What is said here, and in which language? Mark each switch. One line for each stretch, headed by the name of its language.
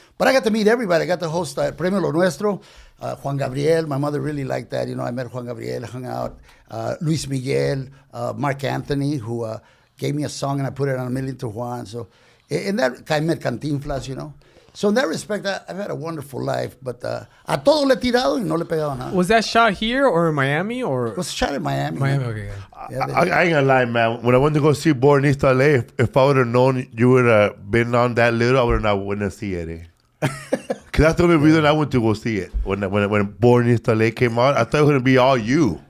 English: But I got to meet everybody. I got to host Premio Lo Nuestro. Juan Gabriel, my mother really liked that. You know, I met Juan Gabriel, hung out. Luis Miguel, Mark Anthony, who gave me a song and I put it on a million to Juan. So in that, I met Cantinflas, you know. So in that respect, I've had a wonderful life.
Spanish: But a todo le he tirado y no le he pegado nada.
English: Was that shot here or in Miami or? It was shot in Miami. Miami, man. okay. Yeah, I ain't gonna lie, man. When I went to go see Born East LA, if I would have known you would have been on that little, I would have not went to see it. Eh? Because that's the only reason I went to go see it. When Born East LA came out, I thought it was gonna be all you.